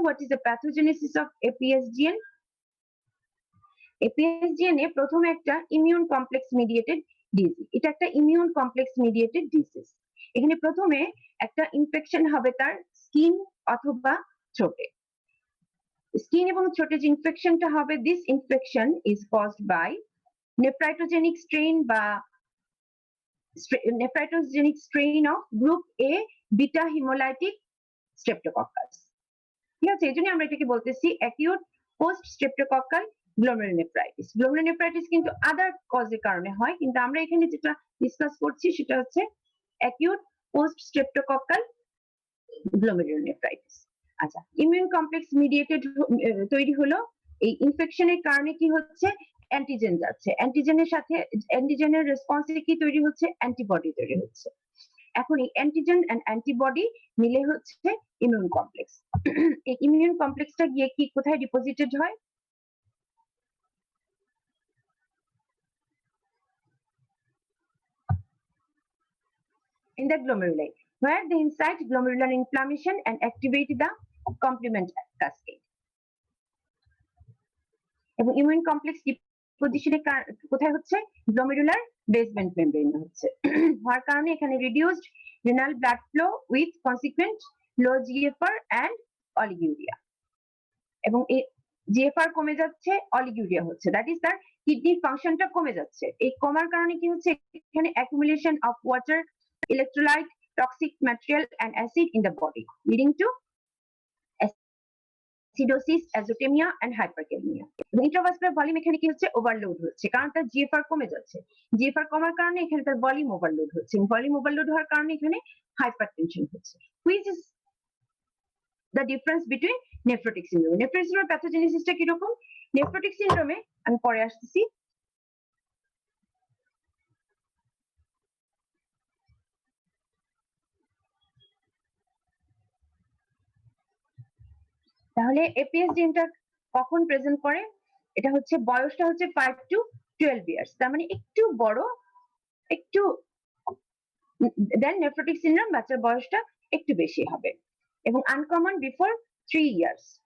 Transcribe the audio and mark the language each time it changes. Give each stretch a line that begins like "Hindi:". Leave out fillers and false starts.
English: what is the pathogenesis of APSGN?
Bangla: APSGN এ প্রথমে একটা immune complex mediated disease, এটা একটা ইমিউন কমপ্লেক্স মিডিয়েটেড ডিজিজ। এখানে প্রথমে একটা ইনফেকশন হবে তার স্কিন অথবা থ্রোটে। স্কিন এবং থ্রোটে যে ইনফেকশনটা হবে,
English: this infection is caused by
Bangla: নেফ্রাইটোজেনিক strain বা নেফ্রাইটোজেনিক strain of group A beta haemolytic streptococcus. ঠিক আছে, এই জন্য আমরা এটাকে বলতেছি acute post streptococcal glomerulonephritis. Glomerulonephritis কিন্তু আদার কজের কারণে হয়, কিন্তু আমরা এখানে যেটা ডিসকাস করছি সেটা হচ্ছে অ্যাকিউট পোস্ট স্ট্রেপ্টোকক্কাল গ্লোমেরুলোনেফ্রাইটিস। আচ্ছা, ইমিউন কমপ্লেক্স মিডিয়েটেড তৈরি হলো, এই ইনফেকশনের কারণে কি হচ্ছে, অ্যান্টিজেন যাচ্ছে, অ্যান্টিজেনের সাথে অ্যান্টিজেনের রেসপন্সে কি তৈরি হচ্ছে, অ্যান্টিবডি তৈরি হচ্ছে। এখন এই অ্যান্টিজেন এন্ড অ্যান্টিবডি মিলে হচ্ছে ইমিউন কমপ্লেক্স। এই ইমিউন কমপ্লেক্সটা গিয়ে কি কোথায় ডিপোজিটেড হয়,
English: in the glomeruli, where they incite glomerular inflammation and activate the complement cascade.
Bangla: এবং ইমিউন কমপ্লেক্স ডিপোজিশনের কোথায় হচ্ছে, গ্লোমেরুলার বেসমেন্ট মেমব্রেনে হচ্ছে। হওয়ার কারণে এখানে
English: reduced renal blood flow with consequent low GFR and oliguria,
Bangla: এবং এই জিএফআর কমে যাচ্ছে, অলিগুরিয়া হচ্ছে, দ্যাট ইজ তার কিডনির ফাংশনটা কমে যাচ্ছে। এই কমার কারণে কি হচ্ছে, এখানে accumulation of water,
English: electrolyte, toxic material and acid in the body, leading to acidosis, azotemia and hyperkalemia.
Bangla: Intravascular volume এখানে কি হচ্ছে, ওভারলোড হচ্ছে, কারণ তার জিএফআর কমে যাচ্ছে। জিএফআর কমার কারণে এখানে তার ভলিউম ওভারলোড হচ্ছে, ভলিউম ওভারলোড হওয়ার কারণে এখানে হাইপারটেনশন হচ্ছে।
English: Which is the difference between nephrotic syndrome.
Bangla: Nephrotic সিনড্রোমের প্যাথোজেনেসিসটা কিরকম, নেফ্রোটিক সিনড্রোমে আমি পরে আসতেছি, তাহলে এপিএস জিনটা কখন প্রেজেন্ট করে, এটা হচ্ছে বয়সটা হচ্ছে 5 to 12 ইয়ার্স, তার মানে একটু বড়, একটু দেন নেফ্রোটিক সিনড্রোম বাচ্চার বয়সটা একটু বেশি হবে, এবং আনকমন বিফোর 3 ইয়ার্স।